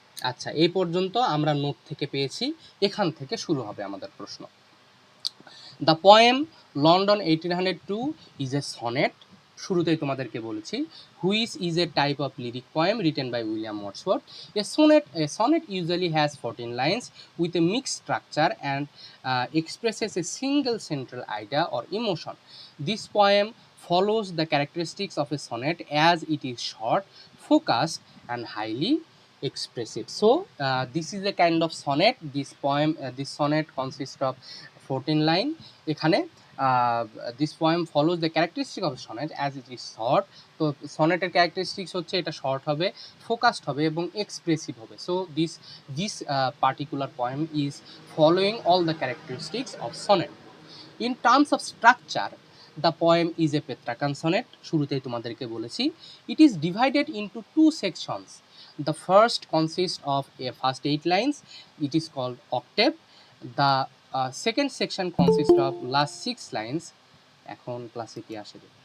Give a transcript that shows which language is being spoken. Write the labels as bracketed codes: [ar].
[bn] আচ্ছা, এই পর্যন্ত আমরা নোট থেকে পেয়েছি, এখান থেকে শুরু হবে আমাদের প্রশ্ন। [en] the poem London 1802 is a sonnet, [bn] শুরুতেই তোমাদেরকে বলেছি, [en] Which is a type of lyric poem written by William Wordsworth. A sonnet usually has 14 lines with a mixed structure and expresses a single central idea or emotion. This poem follows the characteristics of a sonnet as it is short, focused, and highly expressive. So this is a kind of sonnet. This sonnet consists of 14 line। এখানে this poem follows the characteristic of sonnet as it is short. [bn] তো সনেটের characteristics হচ্ছে এটা short হবে, focused হবে এবং expressive হবে। [en] So this particular poem is following all the characteristics of sonnet. In terms of structure the poem is a Petrarchan sonnet, [bn] শুরুতেই তোমাদেরকে বলেছি। [en] It is divided into 2 sections. The first consist of a first 8 lines, it is called octave. The second section consists of last 6 lines। [bn] এখন ক্লাসে কি আসে?